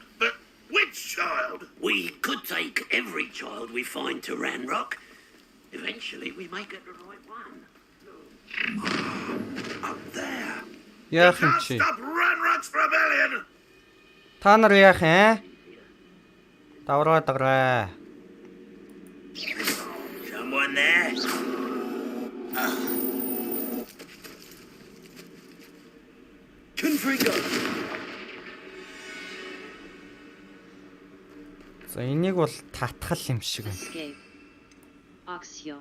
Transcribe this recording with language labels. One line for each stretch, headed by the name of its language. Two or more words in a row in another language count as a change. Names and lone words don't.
English: But which child? We could take every child we find to Ranrock. Eventually we may get the right one.
Mongolian: Яах юм чи?
English: Stop Ranrok's rebellion!
Mongolian: Та нар яах юм? Давраа даграа.
English: Someone there? Confrigo!
Mongolian: За энийг бол татгал юм шиг байна.
English: Escape. Oxio.